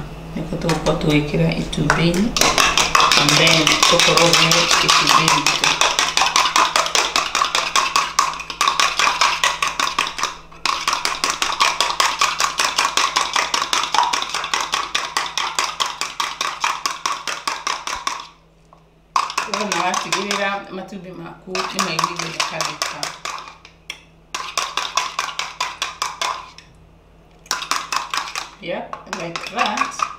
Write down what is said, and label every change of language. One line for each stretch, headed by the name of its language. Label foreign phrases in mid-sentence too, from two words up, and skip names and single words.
Kikuyu: Nĩko tũgũkorwo tũgĩkĩra itumbĩ-inĩ.
English: And then
Kikuyu: tũkoroge itumbĩ ritũ. Na watigĩrĩra matumbĩ maku nĩ maiguire kabisa.
English: Yep, like that.